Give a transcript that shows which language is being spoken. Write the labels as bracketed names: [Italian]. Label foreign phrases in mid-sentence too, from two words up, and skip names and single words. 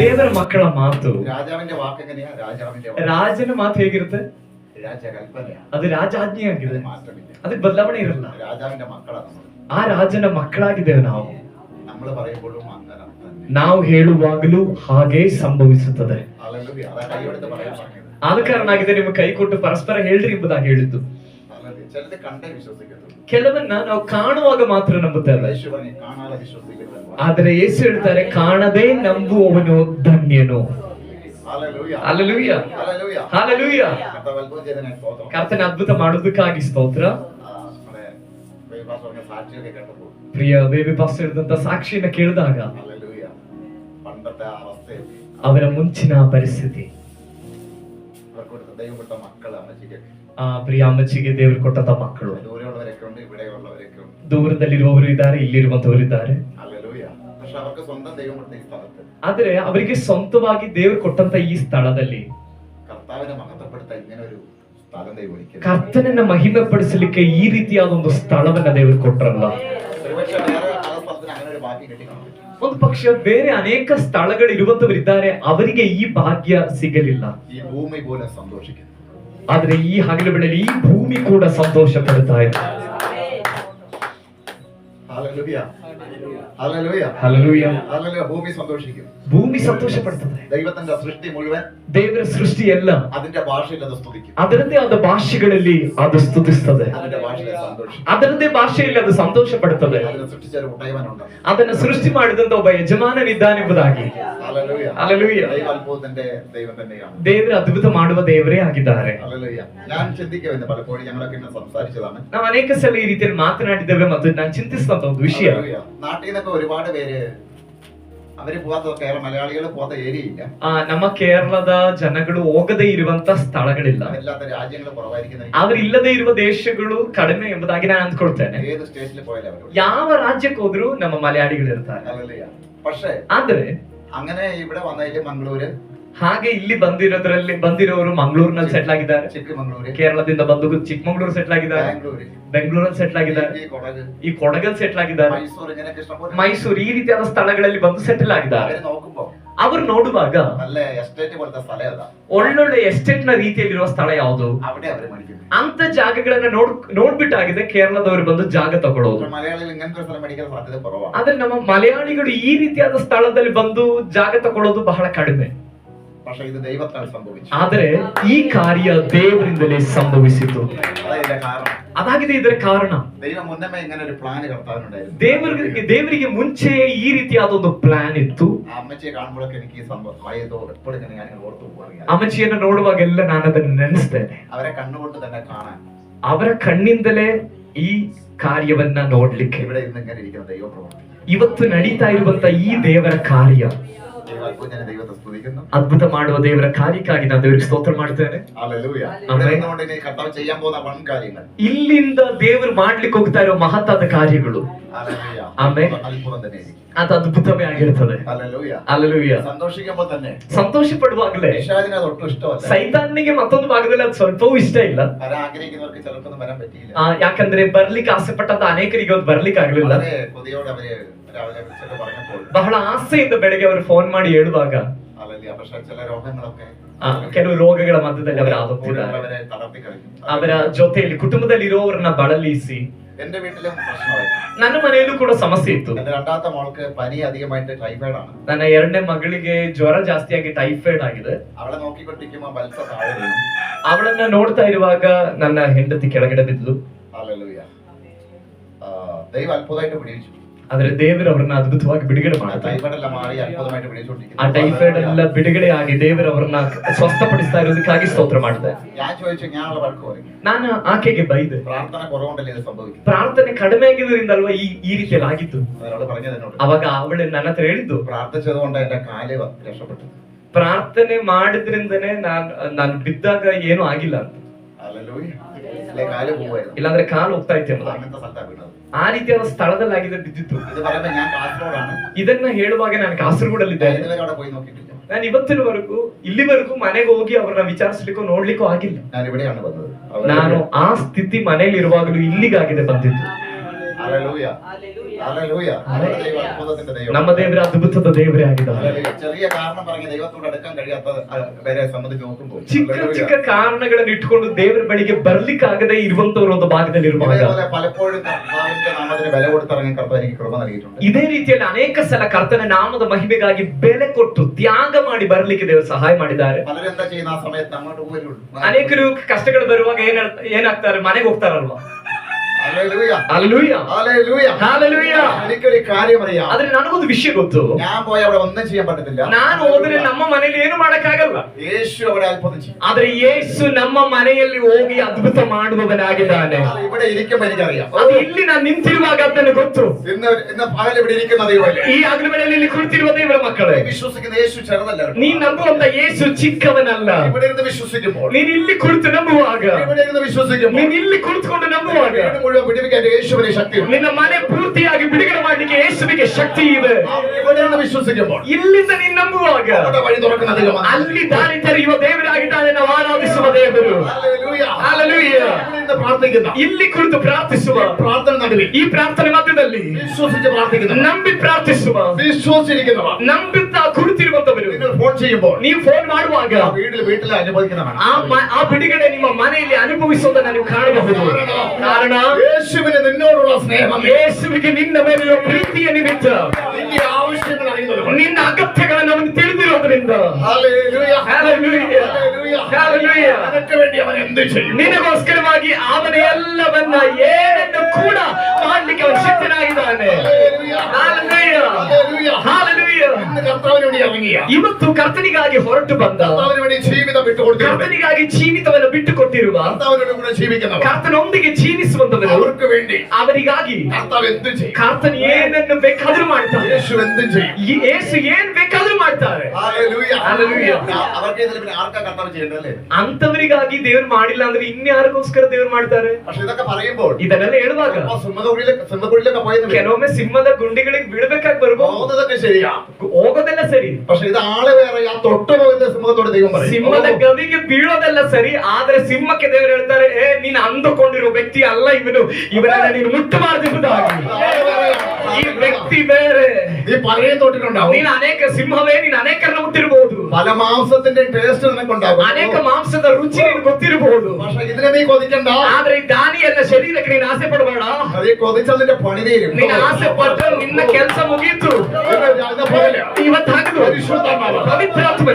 [Kannada] ಮಕ್ಕಳ ಮಾತು. [Malayalam] രാജാവിന്റെ വാക്ക് ಎങ്ങനെയാ? [Kannada] ರಾಜನ ಮಾತು ಹೇಗಿರುತ್ತೆ? ರಾಜಕಲ್ಪನೆ. ಅದು ರಾಜಾಜ್ಞೆ ಆಗಿದೆ, ಮಾತ್ರವಿಲ್ಲ, ಅದಕ್ಕೆ ಬದಲಾವಣೆ ಇರಲ್ಲ. [Malayalam] രാജാവിന്റെ മക്കളാണ്. [Kannada] ಆ ರಾಜನ ಮಕ್ಕಳಾಗಿದ್ದೇವೆ ನಾವು. [Malayalam] നമ്മൾ പറയുമ്പോഴും അങ്ങനെ [Kannada] ನಾವು ಹೇಳುವಾಗಲೂ ಹಾಗೆ ಸಂಭವಿಸುತ್ತದೆ. [Malayalam] ഹല്ലേലൂയ. അതാ കൈയെടുത്ത് പറയാൻ പറഞ്ഞത്. [Kannada] ಆದ ಕಾರಣಾಗಿದೆ ನಿಮ್ಮ ಕೈ ಕೊಟ್ಟು ಪರಸ್ಪರ ಹೇಳ್ರಿ ಎಂಬುದಾಗಿ ಹೇಳಿದ್ದು. [Malayalam] ഹല്ലേലൂയ. ചിലത് കണ്ടേ വിശ്വസിക്കുന്നു, [Kannada] ಕೆಲವನ್ನ ನಾವು ಕಾಣುವಾಗ ಮಾತ್ರ ನಂಬುತ್ತೇವೆ. [Malayalam] യേശുവിനെ കാണാതെ വിശ്വസിക്കുന്നു. [Kannada] ಆದರೆ ಯೇಸು ಹೇಳ್ತಾರೆ, ಕಾಣದೇ ನಂಬುವವನು ಧನ್ಯನು. [Malayalam] ഹല്ലേലൂയ. [Kannada] ಹಲ್ಲೆಲೂಯಾ, [Malayalam] ഹല്ലേലൂയ. [Kannada] ಹಲ್ಲೆಲೂಯಾ. [Malayalam] കർത്താവ് അത്ഭുതം ചെയ്തതിനെ സ്തോത്രം. [Kannada] ಕರ್ತನ ಅದ್ಭುತ ಮಾಡೋದಕ್ಕಾಗಿ ಸ್ತೋತ್ರ. [Malayalam] നമ്മുടെ ദൈവദാസന്റെ സാക്ഷിയൊക്കെ കേട്ടപ്പോൾ, [Kannada] ಪ್ರಿಯ ಬೇಬಿ ಪಾಸ್ಟರ್ ಹೇಳಿದಂತ ಸಾಕ್ಷಿಯನ್ನ ಕೇಳಿದಾಗ [Malayalam] ഹല്ലേലൂയ, പണ്ടത്തെ അവസ്ഥയൊക്കെ, [Kannada] ಅವರ ಮುಂಚಿನ ಪರಿಸ್ಥಿತಿ, [Malayalam] അവർക്ക് ദൈവം കൊടുത്ത മക്കൾ, അമ്മച്ചിക്ക്, [Kannada] ಆ ಪ್ರಿಯ ಅಮ್ಮಚ್ಚಿಗೆ ದೇವರು ಕೊಟ್ಟಂತ ಮಕ್ಕಳು, [Malayalam] ദൂരെയുള്ളവരൊക്കെ ഉണ്ട്, ഇവിടെയുള്ളവരൊക്കെ ഉണ്ട്, [Kannada] ದೂರದಲ್ಲಿರುವವರು ಇದ್ದಾರೆ, ಇಲ್ಲಿರುವಂತವರು ಇದ್ದಾರೆ. [Malayalam] ഹല്ലേലൂയ. പക്ഷെ അവർക്ക് സ്വന്തം ദൈവം കൊടുത്ത ഈ സ്ഥലത്ത് [Kannada] ಆದ್ರೆ ಅವರಿಗೆ ಸ್ವಂತವಾಗಿ ದೇವರು ಕೊಟ್ಟಂತ ಈ ಸ್ಥಳದಲ್ಲಿ [Malayalam] കർത്താവിനെ മഹത്വപ്പെടുത്താൻ ഇങ്ങനെ ഒരു സ്ഥലം ദൈവം ഒരുക്കി. [Kannada] ಕರ್ತನನ್ನ ಮಹಿಮೆ ಪಡಿಸಲಿಕ್ಕೆ ಈ ರೀತಿಯಾದ ಒಂದು ಸ್ಥಳವನ್ನ ದೇವರು ಕೊಟ್ಟರಲ್ಲ. [Malayalam] ഒരുപക്ഷെ വേറെ പല സ്ഥലത്തിന് അങ്ങനെ ഒരു ഭാഗ്യം കിട്ടി കാണും. [Kannada] ಒಂದು ಪಕ್ಷ ಬೇರೆ ಅನೇಕ ಸ್ಥಳಗಳು ಇರುವಂತವರಿದ್ದಾರೆ, ಅವರಿಗೆ ಈ ಭಾಗ್ಯ ಸಿಗಲಿಲ್ಲ. [Malayalam] ഈ ഭൂമി പോലെ സന്തോഷിക്കുന്നു. [Kannada] ಆದ್ರೆ ಈ ಹಗಲು ವೇಳೆಯಲ್ಲಿ ಈ ಭೂಮಿ ಕೂಡ ಸಂತೋಷ ಪಡ್ತಾ ಇದೆ. [Malayalam] ഹല്ലേലൂയ. ഹല്ലേലൂയ. [Kannada] ಹಲ್ಲೆಲೂಯಾ. [Malayalam] ഹല്ലേലൂയ. ഭൂമി സന്തോഷിക്കും. [Kannada] ಭೂಮಿ ಸಂತೋಷ ಪಡ್ತದೆ. [Malayalam] ദൈവത്തിന്റെ സൃഷ്ടി മുഴുവൻ, [Kannada] ದೇವರ ಸೃಷ್ಟಿ ಎಲ್ಲ [Malayalam] അതിന്റെ ഭാഷയിൽ അത് സ്തുതിക്കും. [Kannada] ಅದರದ್ದೇ ಆದ ಭಾಷೆಗಳಲ್ಲಿ ಅದು ಸ್ತುತಿಸ್ತದೆ. [Malayalam] അതിന്റെ ഭാഷയിൽ സന്തോഷിക്കും. [Kannada] ಅದರದ್ದೇ ಭಾಷೆಯಲ್ಲಿ ಅದು ಸಂತೋಷ ಪಡುತ್ತದೆ. [Malayalam] അതിനെ സൃഷ്ടിച്ച ഒരു ഉടയവനുണ്ട്. [Kannada] ಅದನ್ನ ಸೃಷ್ಟಿ ಮಾಡಿದಂತ ಒಬ್ಬ ಯಜಮಾನನಿದ್ದಾನೆಂಬುದಾಗಿ. [Malayalam] ഹല്ലേലൂയ. [Kannada] ಹಲ್ಲೆಲೂಯಾ. [Malayalam] ദൈവ അത്ഭുതത്തിന്റെ ദൈവം തന്നെയാണ്. [Kannada] ದೇವರ ಅದ್ಭುತ ಮಾಡುವ ದೇವರೇ ಆಗಿದ್ದಾರೆ. [Malayalam] ഹല്ലേലൂയ. ഞാൻ ചിന്തിക്കുവായിരുന്നു പലപ്പോഴും, ഞങ്ങളൊക്കെ ഇന്ന് സംസാരിച്ചതാണ്. [Kannada] ನಾವು ಅನೇಕ ಸಲ ಈ ರೀತಿಯಲ್ಲಿ ಮಾತನಾಡಿದ್ದೇವೆ ಮತ್ತು ನಾನು ಚಿಂತಿಸಿದಂತ ಒಂದು ವಿಷಯ. [Malayalam] ഹല്ലേലൂയ. നാട്ടിൽ നിന്നൊക്കെ ഒരുപാട് പേര് അവര് പോവാത്ത, കേരള മലയാളികൾ പോവാത്ത ഏരിയ ഇല്ല. [Kannada] ನಮ್ಮ ಕೇರಳದ ಜನಗಳು ಹೋಗದೇ ಇರುವಂತ ಸ್ಥಳಗಳಿಲ್ಲ. [Malayalam] എല്ലാത്ത രാജ്യങ്ങൾ കുറവായിരിക്കുന്ന, [Kannada] ಅವರಿಲ್ಲದೆ ಇರುವ ದೇಶಗಳು ಕಡಿಮೆ ಎಂಬುದಾಗಿ ನಾನು ಅಂದ್ಕೊಳ್ತೇನೆ. [Malayalam] ഏത് സ്റ്റേറ്റിൽ പോയാലും അവരോട് [Kannada] ಯಾವ ರಾಜ್ಯಕ್ಕೆ ಹೋದ್ರೂ ನಮ್ಮ ಮಲಯಾಳಿಗಳು ಇರ್ತಾರೆ. [Malayalam] ഹല്ലേലൂയ. പക്ഷേ [Kannada] ಆದ್ರೆ [Malayalam] അങ്ങനെ ഇവിടെ വന്നതില് മംഗളൂര്, [Kannada] ಹಾಗೆ ಇಲ್ಲಿ ಬಂದಿರೋರು ಮಂಗಳೂರಿನಲ್ಲಿ ಸೆಟ್ಲ್ ಆಗಿದ್ದಾರೆ. ಚಿಕ್ಕಮಂಗ್ಳೂರು, ಕೇರಳದಿಂದ ಬಂದು ಚಿಕ್ಕಮಂಗ್ಳೂರು ಸೆಟ್ಲ್ ಆಗಿದ್ದಾರೆ, [Malayalam] ബാംഗ്ലൂര്, [Kannada] ಬೆಂಗಳೂರಲ್ಲಿ ಸೆಟ್ಲ್ ಆಗಿದ್ದಾರೆ, [Malayalam] ഈ കൊടക്, [Kannada] ಈ ಕೊಡಗಲ್ ಸೆಟ್ಲ್ ಆಗಿದ್ದಾರೆ, [Malayalam] മൈസൂർ, ഇങ്ങനെയൊക്കെ ഇഷ്ടംപോലെ [Kannada] ಮೈಸೂರು, ಈ ರೀತಿಯಾದ ಸ್ಥಳಗಳಲ್ಲಿ ಬಂದು ಸೆಟ್ಲ್ ಆಗಿದ್ದಾರೆ. [Malayalam] അവര് നോക്കുമ്പോ [Kannada] ಅವರು ನೋಡುವಾಗ [Malayalam] നല്ല എസ്റ്റേറ്റ് പോലത്തെ സ്ഥലം ഏതാ, [Kannada] ಒಳ್ಳೊಳ್ಳೆ ಎಸ್ಟೇಟ್ ನ ರೀತಿಯಲ್ಲಿರುವ ಸ್ಥಳ ಯಾವುದು, [Malayalam] അവിടെ അവര് മേടിക്കുന്നത്. [Kannada] ಅಂತ ಜಾಗಗಳನ್ನ ನೋಡ್ಬಿಟ್ಟಾಗಿದೆ ಕೇರಳದವರು ಬಂದು ಜಾಗ ತಗೊಳ್ಳೋದು. [Malayalam] മലയാളികൾ ഇങ്ങനത്തെ ഒരു സ്ഥലം മേടിക്കാൻ സാധ്യത കുറവാണ്. [Kannada] ಆದ್ರೆ ನಮ್ಮ ಮಲಯಾಳಿಗಳು ಈ ರೀತಿಯಾದ ಸ್ಥಳದಲ್ಲಿ ಬಂದು ಜಾಗ ತಗೊಳ್ಳೋದು ಬಹಳ ಕಡಿಮೆ. [Malayalam] പക്ഷെ ഇത് ദൈവത്താൽ സംഭവിച്ചു. [Kannada] ಆದ್ರೆ ಈ ಕಾರ್ಯ ದೇವರಿಂದಲೇ ಸಂಭವಿಸಿತು. [Malayalam] അതായത് കാരണം, [Kannada] ಅದಾಗಿದೆ ಇದರ ಕಾರಣ. [Malayalam] ദൈവം മുന്നമേ ഇങ്ങനെ ഒരു പ്ലാൻ കർത്താവിനുണ്ടായിരുന്നു. [Kannada] ದೇವರಿಗೆ ಮುಂಚೆ ಈ ರೀತಿಯಾದ ಒಂದು ಪ್ಲಾನ್ ಇತ್ತು. [Malayalam] ആ അമ്മച്ചിയെ കാണുമ്പോഴൊക്കെ എനിക്ക് ഈ സംഭവം വയതോ എപ്പോഴും ഇങ്ങനെ ഞാൻ ഓർത്തു പോവുകയാണ്. [Kannada] ಅಮ್ಮಚಿಯನ್ನು ನೋಡುವಾಗೆಲ್ಲ ನಾನು ಅದನ್ನು ನೆನೆಸ್ತೇನೆ. [Malayalam] അവരെ കണ്ണുകൊണ്ട് തന്നെ കാണാൻ, [Kannada] ಅವರ ಕಣ್ಣಿಂದಲೇ ಈ ಕಾರ್ಯವನ್ನ ನೋಡ್ಲಿಕ್ಕೆ, [Malayalam] ഇവിടെ ഇന്ന് ഇങ്ങനെ ഇരിക്കുന്ന ദൈവ പ്രവർത്തി, [Kannada] ಇವತ್ತು ನಡೀತಾ ಇರುವಂತ ಈ ದೇವರ ಕಾರ್ಯ, [Malayalam] ദൈവത്തെ സ്തുതിക്കുന്നു. [Kannada] ಅದ್ಭುತ ಮಾಡುವ ದೇವರ ಕಾರ್ಯಕ್ಕಾಗಿ ನಾನು ದೇವರಿಗೆ ಸ್ತೋತ್ರ ಮಾಡ್ತೇನೆ. [Malayalam] ഹല്ലേലൂയ. ആമേൻ. ഇവിടെ നിന്നുകൊണ്ട് ഇനി കർത്താവ് ചെയ്യാൻ പോകുന്ന വൻ കാര്യങ്ങൾ, [Kannada] ಇಲ್ಲಿಂದ ದೇವರು ಮಾಡ್ಲಿಕ್ಕೆ ಹೋಗ್ತಾ ಇರೋ ಮಹತ್ತಾದ ಕಾರ್ಯಗಳು, [Malayalam] ഹല്ലേലൂയ, ആമേൻ, അത്ഭുതം തന്നെയായിരിക്കും. [Kannada] ಅದು ಅದ್ಭುತವೇ ಆಗಿರ್ತದೆ. [Malayalam] ഹല്ലേലൂയ. [Kannada] ಹಲ್ಲೆಲೂಯಾ. [Malayalam] സന്തോഷിക്കുമ്പോൾ തന്നെ [Kannada] ಸಂತೋಷ ಪಡುವಾಗಲೇ [Malayalam] പിശാചിന് അത് ഒട്ടും ഇഷ്ടമല്ല. [Kannada] ಸೈತಾನಿಗೆ ಮತ್ತೊಂದು ಭಾಗದಲ್ಲಿ ಅದು ಸ್ವಲ್ಪವೂ ಇಷ್ಟ ಇಲ್ಲ. [Malayalam] വരാൻ ആഗ്രഹിക്കുന്നവർക്ക് ചിലർക്കൊന്നും വരാൻ പറ്റിയില്ല. [Kannada] ಯಾಕಂದ್ರೆ ಬರ್ಲಿಕ್ಕೆ ಆಸೆ ಪಟ್ಟಂತ ಅನೇಕರಿಗೆ ಅದು ಬರ್ಲಿಕ್ಕೆ ಆಗ್ಲಿಲ್ಲ. [Malayalam] വളരെ കൊതിയോടെ അവര് രാവിലെ വിളിച്ചിട്ട് പറഞ്ഞപ്പോൾ, [Kannada] ಬಹಳ ಆಸೆಯಿಂದ ಬೆಳಗ್ಗೆ ಅವರು ಫೋನ್ ಮಾಡಿ ಹೇಳುವಾಗ, [Malayalam] ഹല്ലേലൂയ, പക്ഷെ ചില രോഗങ്ങളൊക്കെ [Kannada] ಕೆಲವು ರೋಗಗಳ ಮಧ್ಯದಲ್ಲಿ ಅವರು ಆಗುತ್ತಿದ್ದಾರೆ. [Malayalam] അവരെ തളർത്തി കഴിഞ്ഞു. [Kannada] ಅವರ ಜೊತೆಯಲ್ಲಿ ಕುಟುಂಬದಲ್ಲಿ ಇರೋವರನ್ನ ಬಳಲಿಸಿ, [Malayalam] എന്റെ വീട്ടിലും പ്രശ്നമായിരുന്നു. [Kannada] ನನ್ನ ಮನೆಯಲ್ಲೂ ಕೂಡ ಸಮಸ್ಯೆ ಇತ್ತು. [Malayalam] എന്റെ രണ്ടാമത്തെ മോൾക്ക് പനി അധികമായിട്ട് ടൈഫോയിഡ് ആണ്. [Kannada] ನನ್ನ ಎರಡನೇ ಮಗಳಿಗೆ ಜ್ವರ ಜಾಸ್ತಿಯಾಗಿ ಟೈಫಾಯ್ಡ್ ಆಗಿದೆ. [Malayalam] അവളെ നോക്കിക്കൊണ്ടിരിക്കുമ്പോൾ ബൽസ താഴെ വീണു. [Kannada] ಅವಳನ್ನ ನೋಡ್ತಾ ಇರುವಾಗ ನನ್ನ ಹೆಂಡತಿ ಕೆಳಗಡೆ ಬಿದ್ಲು. [Malayalam] ഹല്ലേലൂയ. ദൈവം അത്ഭുതമായിട്ട് പിടിച്ചു. [Kannada] ಆದ್ರೆ ದೇವರು ಅವರನ್ನ ಅದ್ಭುತವಾಗಿ ಬಿಡುಗಡೆ ಮಾಡ್ತಾರೆ. [Malayalam] ടൈഫോയിഡ് എല്ലാം മാറി അത്ഭുതമായിട്ട് പിടിച്ചുകൊണ്ടിരിക്കുന്നു. [Kannada] ಆ ಟೈಫಾಯ್ಡ್ ಎಲ್ಲ ಬಿಡುಗಡೆ ಆಗಿ ದೇವರು ಅವರನ್ನ ಸ್ವಸ್ಥಪಡಿಸ್ತಾ ಇರೋದಕ್ಕಾಗಿ ಸ್ತೋತ್ರ ಮಾಡಿದೆ. [Malayalam] ഞാൻ ചോദിച്ചു, ഞാനുള്ള വഴക്ക് പറയും. [Kannada] ನಾನು ಆಕೆಗೆ ಬೈದೆ. [Malayalam] പ്രാർത്ഥന കുറവുണ്ടല്ലേ ഇത് സംഭവിക്കും? [Kannada] ಪ್ರಾರ್ಥನೆ ಕಡಿಮೆ ಆಗಿದ್ರಿಂದ ಅಲ್ವಾ ಈ ರೀತಿಯಲ್ಲಿ ಆಗಿತ್ತು. [Malayalam] അവരോട് പറഞ്ഞത് എന്നോട്. [Kannada] ಅವಾಗ ಅವಳು ನನ್ನ ಹತ್ರ ಹೇಳಿದ್ದು, [Malayalam] പ്രാർത്ഥിച്ചതുകൊണ്ട് എന്റെ കാല് രക്ഷപ്പെട്ടു. [Kannada] ಪ್ರಾರ್ಥನೆ ಮಾಡಿದ್ರಿಂದನೇ ನಾನು ಬಿದ್ದಾಗ ಏನು ಆಗಿಲ್ಲ ಅಂತ. [Malayalam] ഹല്ലേലൂയ. അല്ലേ, കാല് പോവായിരുന്നു. [Kannada] ಇಲ್ಲಾಂದ್ರೆ ಕಾಲು ಹೋಗ್ತಾ ಇತ್ತು ಎಂಬುದಾಗಿ. [Malayalam] അങ്ങനത്തെ സ്ഥലത്താണ് വീണത്. [Kannada] ಆ ರೀತಿಯಾದ ಸ್ಥಳದಲ್ಲಿ ಆಗಿದೆ ಬಿದ್ದಿತ್ತು. [Malayalam] ഇത് പറയുമ്പോ ഞാൻ കാസർഗോഡാണ്. [Kannada] ಇದನ್ನ ಹೇಳುವಾಗ ನಾನು ಕಾಸರಗೋಡಲ್ಲಿದ್ದೇನೆ. [Malayalam] ഇതുവരെ അവിടെ പോയി നോക്കിയിട്ടില്ല. [Kannada] ನಾನು ಇವತ್ತಿನವರೆಗೂ ಇಲ್ಲಿವರೆಗೂ ಮನೆಗೆ ಹೋಗಿ ಅವ್ರನ್ನ ವಿಚಾರಿಸ್ಲಿಕ್ಕೂ ನೋಡ್ಲಿಕ್ಕೂ ಆಗಿಲ್ಲ. [Malayalam] ഞാൻ ഇവിടെയാണ് വന്നത്. [Kannada] ನಾನು ಆ ಸ್ಥಿತಿ ಮನೆಯಲ್ಲಿ ಇರುವಾಗಲೂ ಇಲ್ಲಿಗಾಗಿದೆ ಬಂದಿದ್ದು. [Malayalam] ഹല്ലേലൂയ. ഹല്ലേലൂയ. നമ്മുടെ ദൈവം അത്ഭുതത്തിന്റെ ദൈവം. [Kannada] ನಮ್ಮ ದೇವರ ಅದ್ಭುತದ ದೇವರೇ ಆಗಿದ್ದಾರೆ. [Malayalam] ഹല്ലേലൂയ. ചെറിയ കാരണം പറഞ്ഞ് ദൈവത്തോട് അടുക്കാൻ കഴിയാത്ത വരെ സംബന്ധിച്ച് നോക്കുമ്പോൾ [Kannada] ಚಿಕ್ಕ ಚಿಕ್ಕ ಕಾರಣಗಳನ್ನು ಇಟ್ಕೊಂಡು ದೇವರ ಬಳಿಗೆ ಬರ್ಲಿಕ್ಕಾಗದೆ ಇರುವಂತವರು ಒಂದು ಭಾಗದಲ್ಲಿ ಇರುವಾಗ [Malayalam] ഇതേപോലെ പലപ്പോഴും കർത്താവിന്റെ നാമത്തിന് വില കൊടുത്തിറങ്ങി കർത്താവ് എനിക്ക് കൃപ നൽകിയിട്ടുണ്ട്. [Kannada] ಇದೇ ರೀತಿಯಲ್ಲಿ ಅನೇಕ ಸಲ ಕರ್ತನ ನಾಮದ ಮಹಿಮೆಗಾಗಿ ಬೆಲೆ ಕೊಟ್ಟು ತ್ಯಾಗ ಮಾಡಿ ಬರ್ಲಿಕ್ಕೆ ದೇವರು ಸಹಾಯ ಮಾಡಿದ್ದಾರೆ. [Malayalam] പലരും എന്താ ചെയ്യുന്ന ആ സമയത്ത് അങ്ങോട്ട് പോലും [Kannada] ಅನೇಕರು ಕಷ್ಟಗಳು ಬರುವಾಗ ಏನಾಗ್ತಾರೆ, ಮನೆಗೆ ಹೋಗ್ತಾರಲ್ವಾ. [Malayalam] ഹല്ലേലൂയ. [Kannada] ಹಲ್ಲೆಲೂಯಾ, [Malayalam] ഹല്ലേലൂയ. [Kannada] ಹಲ್ಲೆಲೂಯಾ. [Malayalam] എനിക്കൊരു കാര്യം അറിയാം. [Kannada] ಆದ್ರೆ ನನಗೊಂದು ವಿಷಯ ಗೊತ್ತು, [Malayalam] ഞാൻ പോയ അവിടെ ഒന്നും ചെയ്യാൻ പറ്റത്തില്ല. [Kannada] ನಾನು ಹೋದ್ರೆ ನಮ್ಮ ಮನೆಯಲ್ಲಿ ಏನು ಮಾಡಕ್ಕಾಗಲ್ಲ. [Malayalam] യേശു അവിടെ അത്ഭുതം ചെയ്യും. [Kannada] ಆದ್ರೆ ಯೇಸು ನಮ್ಮ ಮನೆಯಲ್ಲಿ ಹೋಗಿ ಅದ್ಭುತ ಮಾಡುವವನಾಗಿದ್ದಾನೆ. [Malayalam] അത് ഇവിടെ ഇരിക്കുമ്പോൾ എനിക്കറിയാം. [Kannada] ಅದು ಇಲ್ಲಿ ನಾನು ನಿಂತಿರುವಾಗ ಅದನ್ನು ಗೊತ್ತು. [Malayalam] ഇന്ന് പകൽ ഇവിടെ ഇരിക്കുന്ന ദൈവമല്ലേ, [Kannada] ಈ ಹಗಲುಗಳಲ್ಲಿ ಇಲ್ಲಿ ಕುಳಿತಿರುವ ದೇವರ ಮಕ್ಕಳೇ, [Malayalam] വിശ്വസിക്കുന്ന യേശു ചെറുതല്ല. [Kannada] ನೀನ್ ನಂಬುವಂತ ಯೇಸು ಚಿಕ್ಕವನಲ್ಲ. [Malayalam] ഇവിടെ ഇരുന്ന് വിശ്വസിക്കുമ്പോൾ, [Kannada] ನೀನ್ ಇಲ್ಲಿ ಕುಳಿತು ನಂಬುವಾಗ, [Malayalam] ഇവിടെ ഇരുന്ന് വിശ്വസിക്കുമ്പോൾ, [Kannada] ನೀನ್ ಇಲ್ಲಿ ಕುಳಿತುಕೊಂಡು ನಂಬುವಾಗ [Malayalam] മുഴുവൻ പിടിപ്പിക്കാൻ യേശുവിന് ശക്തിയുണ്ട്. [Kannada] ನಿನ್ನ ಮನೆ ಪೂರ್ತಿಯಾಗಿ ಬಿಡುಗಡೆ ಮಾಡಲಿಕ್ಕೆ ಯೇಸುವಿಗೆ ಶಕ್ತಿ ಇದೆ. [Malayalam] ഇവിടെ ഇരുന്ന് വിശ്വസിക്കുമ്പോൾ, [Kannada] ಇಲ್ಲಿಂದ ನೀನ್ ನಂಬುವಾಗ [Malayalam] അവിടെ വഴി തുറക്കുന്ന ദൈവമാണ്. [Kannada] ಅಲ್ಲಿ ದಾರಿ ತೆರೆಯುವ ದೇವರಾಗಿದ್ದಾನೆ. ನಾವು ಆರಾಧಿಸುವ ದೇವರು. [Malayalam] ഹല്ലേലൂയ. [Kannada] ಹಲ್ಲೆಲೂಯಾ. [Malayalam] ഇവിടെ ഇരുന്ന് പ്രാർത്ഥിക്കുന്ന, [Kannada] ಇಲ್ಲಿ ಕುಳಿತು ಪ್ರಾರ್ಥಿಸುವ, [Malayalam] പ്രാർത്ഥന നടുവിൽ [Kannada] ಈ ಪ್ರಾರ್ಥನೆ ಮಧ್ಯದಲ್ಲಿ [Malayalam] വിശ്വസിച്ച് പ്രാർത്ഥിക്കുന്ന, [Kannada] ನಂಬಿ പ്രാർത്ഥಿಸುವ, [Malayalam] വിശ്വസിച്ചിരിക്കുന്നവർ, [Kannada] ನಂಬುತ್ತಾ ಕುಳಿತಿರುವಂತವರು, [Malayalam] നിങ്ങൾ ഫോൺ ചെയ്യുമ്പോൾ, [Kannada] ನೀವು ಫೋನ್ ಮಾಡುವಾಗ [Malayalam] ആ വീട്ടിൽ അനുഭവിക്കുന്നതാണ്. [Kannada] ಆ ಬಿಡುಗಡೆ ನಿಮ್ಮ ಮನೆಯಲ್ಲಿ ಅನುಭವಿಸುವುದನ್ನು ನೀವು ಕಾಣಬಹುದು. ಕಾರಣ [Malayalam] യേശുവിന് നിന്നോടുള്ള സ്നേഹം, [Kannada] ಯೇಸುವಿಗೆ ನಿನ್ನ ಮೇಲಿರುವ ಪ್ರೀತಿಯ ನಿಮಿತ್ತ, [Malayalam] നിന്റെ ആവശ്യങ്ങൾ അറിയുന്നത്, [Kannada] ನಿನ್ನ ಅಗತ್ಯಗಳನ್ನು ಅವನು ತಿಳಿದಿರೋದ್ರಿಂದ, [Malayalam] ഹല്ലേലൂയ. [Kannada] ಹಲ್ಲೆಲೂಯಾ, [Malayalam] ഹല്ലേലൂയ. [Kannada] ಹಲ್ಲೆಲೂಯಾ. [Malayalam] നിനക്ക് വേണ്ടി അവൻ എന്ത് ചെയ്യും? [Kannada] ನಿನಗೋಸ್ಕರವಾಗಿ ಅವನ ಎಲ್ಲವನ್ನ ಏನನ್ನು ಕೂಡ ಮಾಡ್ಲಿಕ್ಕೆ ಅವನು ಶಕ್ತನಾಗಿದ್ದಾನೆ. [Malayalam] ഹല്ലേലൂയ. [Kannada] ಹಲ್ಲೆಲೂಯಾ, [Malayalam] ഹല്ലേലൂയ. [Kannada] ಹಲ್ಲೆಲೂಯಾ. [Malayalam] ഇന്ന് കർത്താവിന് വേണ്ടി ഇറങ്ങിയ, [Kannada] ಇವತ್ತು ಕರ್ತನಿಗಾಗಿ ಹೊರಟು ಬಂದ, [Malayalam] കർത്താവിന് വേണ്ടി ജീവിതം വിട്ടുകൊടുത്തിട്ടുണ്ട്, [Kannada] ಕರ್ತನಿಗಾಗಿ ಜೀವಿತವನ್ನು ಬಿಟ್ಟು ಕೊಟ್ಟಿರುವ, [Malayalam] കർത്താവിനോട് കൂടെ ജീവിക്കുന്നവർ, [Kannada] ಕರ್ತನೊಂದಿಗೆ ಜೀವಿಸುವಂತವರು, [Malayalam] അവർക്ക് വേണ്ടി [Kannada] ಅವರಿಗಾಗಿ [Malayalam] കർത്താവ് എന്തും ചെയ്യും. [Kannada] ಕರ್ತನ ಏನನ್ನು ಬೇಕಾದ್ರೂ ಮಾಡ್ತಾರೆ. [Malayalam] യേശു എന്തും ചെയ്യും. [Kannada] ಯೇಸು ಏನ್ ಬೇಕಾದ್ರೂ ಮಾಡ್ತಾರೆ. [Malayalam] ഹല്ലേലൂയ. ഹല്ലേലൂയ. അവർക്ക് ഇതിൽ പിന്നെ ആർക്കാ കർത്താവ് ചെയ്യേണ്ടല്ലേ? [Kannada] ಅಂತವರಿಗಾಗಿ ದೇವ್ರು ಮಾಡಿಲ್ಲ ಅಂದ್ರೆ ಇನ್ಯಾರಿಗೋಸ್ಕರ ದೇವ್ರು ಮಾಡ್ತಾರೆ? [Malayalam] പക്ഷെ ഇതൊക്കെ പറയുമ്പോൾ [Kannada] ಇದನ್ನೆಲ್ಲ ಹೇಳುವಾಗ [Malayalam] സിംഹകുഴിയിലൊക്കെ പോയത് [Kannada] ಕೆಲವೊಮ್ಮೆ ಸಿಂಹದ ಗುಂಡಿಗಳಿಗೆ ಬೀಳ್ಬೇಕಾಗಿ ಬರ್ಬೋದು. [Malayalam] പോകുന്നതൊക്കെ ശരിയാ, [Kannada] ಹೋಗೋದೆಲ್ಲ ಸರಿ. [Malayalam] പക്ഷെ ഇത് ആള് വേറെ. ആ തൊട്ട് പോകുന്ന സിംഹത്തോട് ദൈവം പറയും, [Kannada] ಸಿಂಹದ ಗವಿಗೆ ಬೀಳೋದೆಲ್ಲ ಸರಿ, ಆದ್ರೆ ಸಿಂಹಕ್ಕೆ ದೇವರು ಹೇಳ್ತಾರೆ, ನೀನು ಅಂದುಕೊಂಡಿರುವ ವ್ಯಕ್ತಿ ಅಲ್ಲ ಇವನು, ಇವನನ್ನ ನೀನು ಮುಟ್ಟಬಾರದಿರುವುದಾಗಿ. ಈ ವ್ಯಕ್ತಿ ಬೇರೆ. [Malayalam] നീ പലരെയും തൊട്ടിട്ടുണ്ടാവും. [Kannada] ನೀನು ಅನೇಕ ಸಿಂಹವೇ, ನೀನು ಅನೇಕರನ್ನ ಮುಟ್ಟಿರಬಹುದು. [Malayalam] പല മാംസത്തിന്റെ ടേസ്റ്റ് നിനക്കുണ്ടാവും. [Kannada] ಅನೇಕ ಮಾಂಸದ ರುಚಿ ನಿನಗೆ ಗೊತ್ತಿರಬಹುದು. [Malayalam] പക്ഷെ ഇതിനെ നീ കൊതിക്കണ്ട. [Kannada] ಆದ್ರೆ ಈ ದಾನಿಯಲ್ಲ ಶರೀರಕ್ಕೆ ನೀನು ಆಸೆ ಪಡಬೇಡ. [Malayalam] നീ കൊതിച്ചതിന്റെ പണി തീരും. [Kannada] ನೀನು ಆಸೆ ಪಟ್ಟರೆ ನಿನ್ನ ಕೆಲಸ ಮುಗೀತು. ಇವತ್ತಾಗದು ಪವಿತ್ರಾತ್ಮನ